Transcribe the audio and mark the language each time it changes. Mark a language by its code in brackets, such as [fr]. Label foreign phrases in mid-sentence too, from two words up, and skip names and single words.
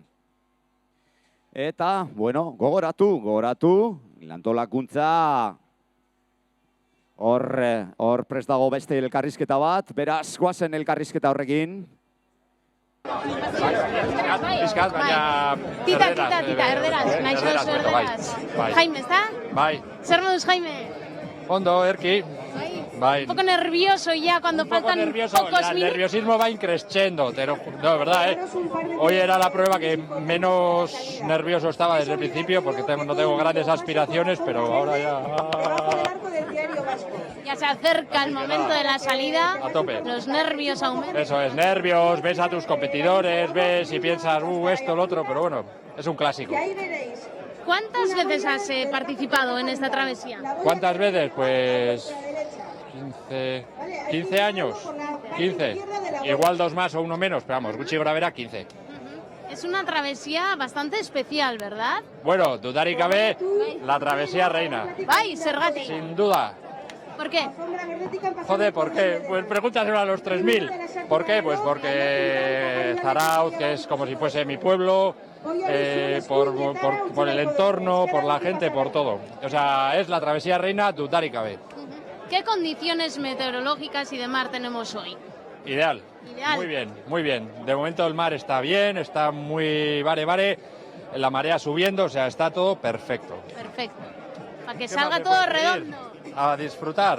[eu] Eta, gogoratu, lantolakuntza hor prest dago beste elkarrizketa bat, beraz, goazen elkarrizketa horrekin. Piskat, baina... Tita, erderaz, naixo duzu erderaz. Jaime, ez da? Bai. Zer moduz, Jaime? Ondo, erki. [es] Un poco nervioso ya cuando faltan pocos minutos. El nerviosismo va increciendo, no, verdad, ¿eh? Hoy era la prueba que menos nervioso estaba desde el principio porque no tengo grandes aspiraciones, pero ahora ya... Ya se acerca el momento de la salida, a tope. Los nervios aumentan. Eso es, nervios, ves a tus competidores, ves y piensas, esto, lo otro, pero bueno, es un clásico. ¿Cuántas veces has participado en esta travesía? ¿Cuántas veces? Pues 15 años, 15. Igual 2 más o 1 menos, pero vamos, [eu] Gutxi gorabehera 15. [es] Es una travesía bastante especial, ¿verdad? [eu] Bueno, dudarik gabe, [es] la travesía reina. [eu] Bai, zergatik. [es] Sin duda. ¿Por qué? Joder, ¿por qué? Pues pregúntaselo a los 3000. ¿Por qué? Pues porque Zarautz, que es como si fuese mi pueblo, por el entorno, por la gente, por todo. O sea, es la travesía reina [eu] dudarik gabe. [es] ¿Qué condiciones meteorológicas y de mar tenemos hoy? Ideal. Muy bien, muy bien. De momento el mar está bien, está muy vare, la marea subiendo, o sea, está todo perfecto. Perfecto. Para que salga todo redondo. A disfrutar.